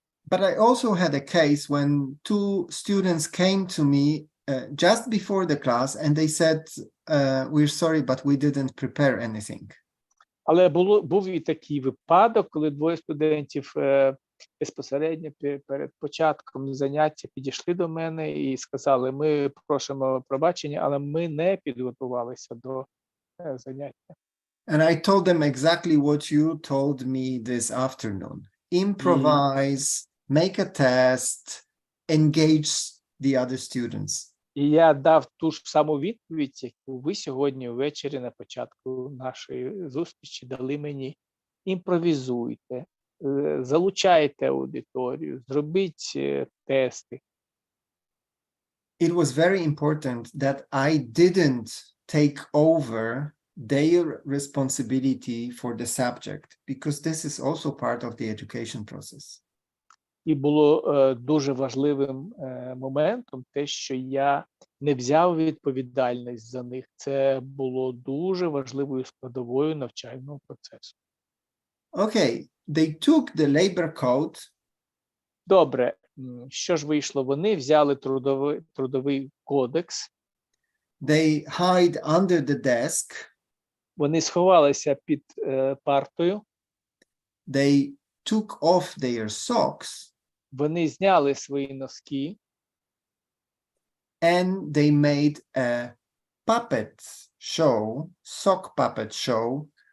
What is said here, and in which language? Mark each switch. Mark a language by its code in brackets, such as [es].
[en] But I also had a case when 2 students came to me just before the class and they said, we're sorry, but we didn't prepare anything. [uk] Але був і такий випадок, коли 2 студентів безпосередньо перед початком заняття підійшли до мене і сказали, ми просимо пробачення, але ми не підготувалися до заняття. [en] And I told them exactly what you told me this afternoon. Improvise, make a test, engage the other students. [uk] І я дав ту ж саму відповідь, яку ви сьогодні ввечері на початку нашої зустрічі дали мені. Імпровізуйте, залучайте аудиторію, зробіть тести. [en] It was very important that I didn't take over their responsibility for the subject, because this is also part of the education process. [uk] І було дуже важливим моментом те, що я не взяв відповідальність за них. Це було дуже важливою складовою навчального процесу. [en] Okay, they took the labor code. [uk] Добре, що ж вийшло? Вони взяли трудовий кодекс. [en] They hide under the desk. [uk] Вони сховалися під партою. [en] They took off their socks. [uk] Вони зняли свої носки. [en] And they made a puppet show, sock puppet show.